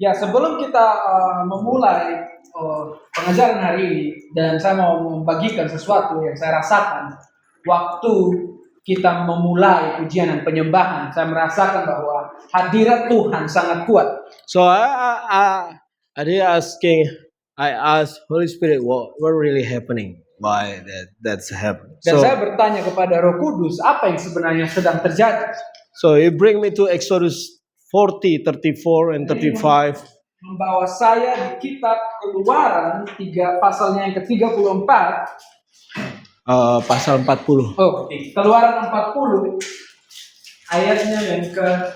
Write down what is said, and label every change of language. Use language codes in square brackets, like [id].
[id] Ya, sebelum kita memulai pengajaran hari ini, dan saya mau membagikan sesuatu yang saya rasakan waktu kita memulai pujian dan penyembahan. Saya merasakan bahwa hadirat Tuhan sangat kuat. [en] So I asked Holy Spirit what really happening, why that's happened. [id] Dan saya bertanya kepada Roh Kudus, apa yang sebenarnya sedang terjadi? [en] So it bring me to Exodus 40, 34 and 35. [id] Membawa saya di kitab Keluaran pasalnya yang ke-34. Pasal 40. Oh, Keluaran 40 ayatnya yang ke